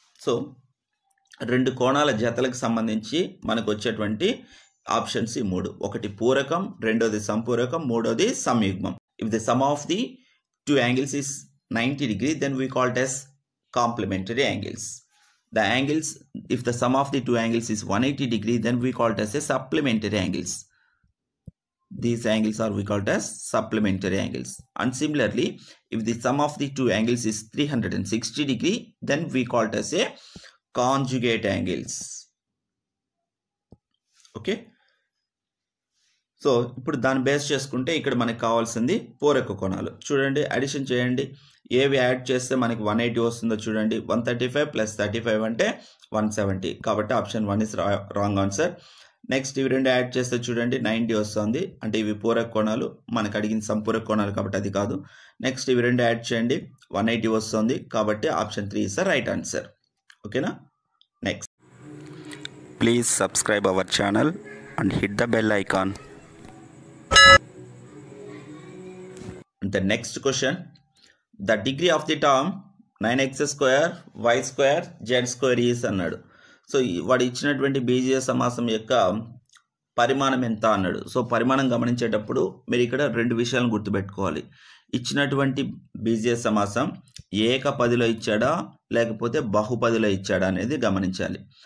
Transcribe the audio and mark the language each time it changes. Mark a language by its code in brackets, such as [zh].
[te] So రెండు కోణాల జతలకు సంబంధించి మనకు వచ్చేటువంటి ఆప్షన్స్ ఈ మూడు. ఒకటి పూరకం, రెండోది సంపూరకం, మూడోది సంయుగ్మం. [en] If the sum of the two angles is 90 degrees, then we call it as complementary angles. The angles, if the sum of the two angles is 180 degrees, then we call it as a supplementary angles. These angles are we call it as supplementary angles. And similarly, if the sum of the two angles is 360 degrees, then we call it as a conjugate angles. Okay. [te] So ఇప్పుడు దాన్ని base చేసుకుంటే ఇక్కడ మనకు కావాల్సింది పూరక కోణాలు. చూడండి, addition చేయండి. ఏవి యాడ్ చేస్తే మనకి 180 వస్తుందో చూడండి. 135 ప్లస్ 35 అంటే 170. కాబట్టి option 1 [en] Is wrong answer. [te] Next ఇవి రెండు యాడ్ చేస్తే చూడండి 90 వస్తుంది. అంటే ఇవి పూరక కోణాలు, మనకు అడిగింది సంపూరక కోణాలు కాబట్టి అది కాదు. నెక్స్ట్ ఇవి రెండు యాడ్ చేయండి, 180 వస్తుంది. కాబట్టి option 3 [en] Is the right answer. [te] ఓకేనా? [en] Next, please subscribe our channel and hit the bell icon. The next question, the degree of the term 9x square y square z square is [te] అన్నాడు. So వాడు ఇచ్చినటువంటి బీజీయ సమాసం యొక్క పరిమాణం ఎంత అన్నాడు. So పరిమాణం గమనించేటప్పుడు మీరు ఇక్కడ రెండు విషయాలను గుర్తుపెట్టుకోవాలి. ఇచ్చినటువంటి బీజీయ సమాసం ఏకపదిలో ఇచ్చాడా లేకపోతే బహుపదిలో ఇచ్చాడా అనేది గమనించాలి.